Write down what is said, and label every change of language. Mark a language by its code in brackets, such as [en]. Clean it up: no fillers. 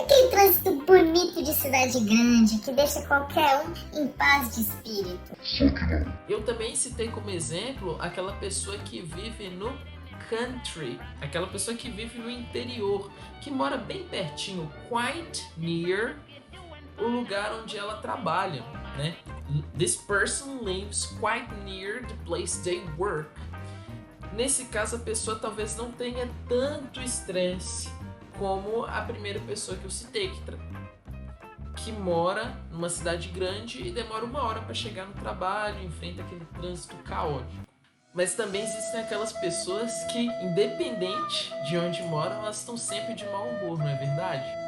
[pt] trânsito bonito de cidade grande que deixa qualquer um em paz de espírito. Eu também citei como exemplo aquela pessoa que vive no country, aquela pessoa que vive no interior, que mora bem pertinho, [en] quite near [pt] o lugar onde ela trabalha, né? [en] This person lives quite near the place they work. [pt] Nesse caso, a pessoa talvez não tenha tanto estresse como a primeira pessoa que eu citei, que mora numa cidade grande e demora 1 hora para chegar no trabalho, enfrenta aquele trânsito caótico. Mas também existem aquelas pessoas que, independente de onde moram, elas estão sempre de mau humor, não é verdade?